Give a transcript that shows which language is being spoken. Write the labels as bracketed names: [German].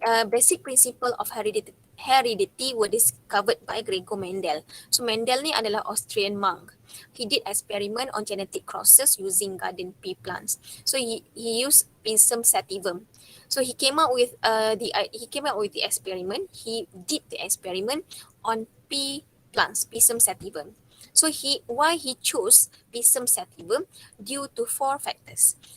[English] Basic principle of heredity were discovered by Gregor Mendel. [Malay] So, Mendel ni adalah Austrian monk. [English] He did experiment on genetic crosses using garden pea plants. So, he used Pisum sativum. So, he came out with the experiment. He did the experiment on pea plants, Pisum sativum. So why he chose Pisum sativum? Due to 4 factors.